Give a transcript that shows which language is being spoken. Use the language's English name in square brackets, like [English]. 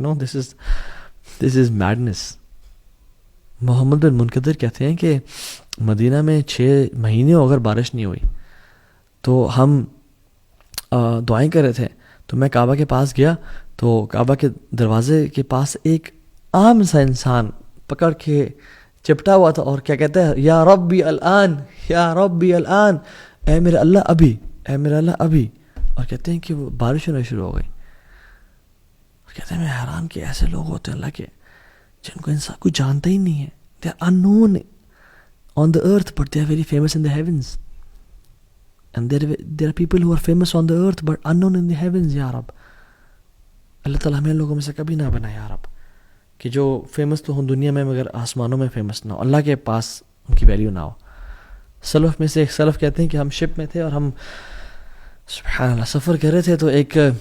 [English] No, this is madness. [Urdu] محمد بن منقدر کہتے ہیں کہ مدینہ میں 6 مہینے اگر بارش نہیں ہوئی تو ہم دعائیں کر رہے تھے، تو میں کعبہ کے پاس گیا تو کعبہ کے دروازے کے پاس ایک عام سا انسان پکڑ کے چپٹا ہوا تھا اور کیا کہتا ہے، [Arabic] یا ربی الان، یا ربی الان، [Urdu] اے میرے اللہ ابھی، اے میرے اللہ ابھی. اور کہتے ہیں کہ وہ بارش ہونا شروع ہو گئی. کہتے ہیں میں حیران کہ ایسے لوگ ہوتے ہیں اللہ کے جن کو انسان کوئی جانتا ہی نہیں ہے. [English] they are unknown on the earth but they are very famous in the heavens, and there are people who are famous on the earth but unknown in the heavens. [Urdu] یا رب اللہ تعالیٰ ہمیں لوگوں میں سے کبھی نہ بنا یا رب کہ جو فیمس تو ہوں دنیا میں مگر آسمانوں میں فیمس نہ ہو، اللہ کے پاس ان کی ویلیو نہ ہو. سلف میں سے ایک سلف کہتے ہیں کہ ہم شپ میں تھے اور ہم سبحان اللہ سفر کر رہے تھے تو ایک